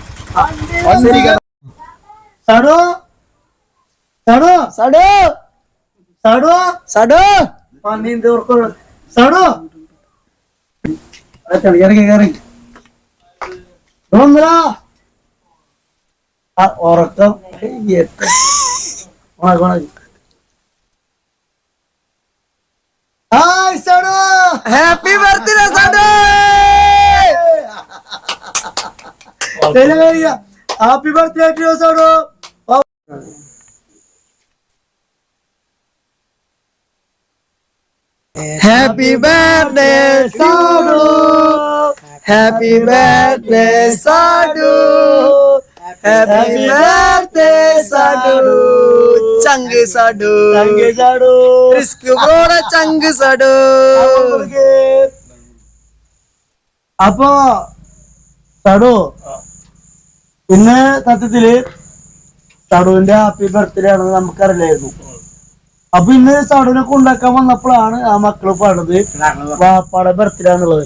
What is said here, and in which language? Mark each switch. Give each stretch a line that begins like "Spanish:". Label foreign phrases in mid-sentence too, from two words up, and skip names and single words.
Malayalam: സഡോ സഡോ സഡോ സഡോ സഡോ സഡോ ഉറക്കം.
English: Hi Sado, Happy birthday Sado. Happy birthday to you Sado. Happy birthday Sadu, happy birthday Sadu, happy birthday Sadu, Changu Sadu, Changu Sadu, Risk Broda Changu Sadu.
Malayalam: അപ്പൊ സഡു, ഇന്ന് സത്യത്തില് സഡുവിന്റെ
English: happy birthday
Malayalam: ആണെന്ന് നമുക്കറിയില്ലായിരുന്നു. അപ്പൊ ഇന്ന് സഡുവിനെ കൊണ്ടാക്കാൻ വന്നപ്പോഴാണ് ആ മക്കള് പറഞ്ഞത് വാപ്പാടെ ബർത്ത്ഡേ ആണുള്ളത്.